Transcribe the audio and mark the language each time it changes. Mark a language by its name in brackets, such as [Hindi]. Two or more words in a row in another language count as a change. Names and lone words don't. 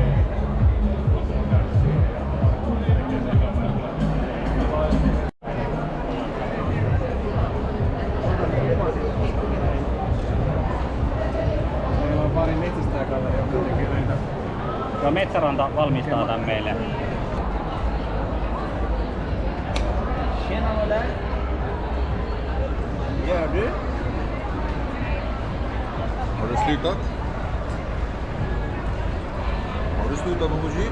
[Finnish] Meillä on pari metsästäjäkaveri, joka tekee näitä. Joo, Metsäranta valmistaa tän meille. [Swedish] Tjena Olle! Gör du? Har du slutat? Har du slutat med musik?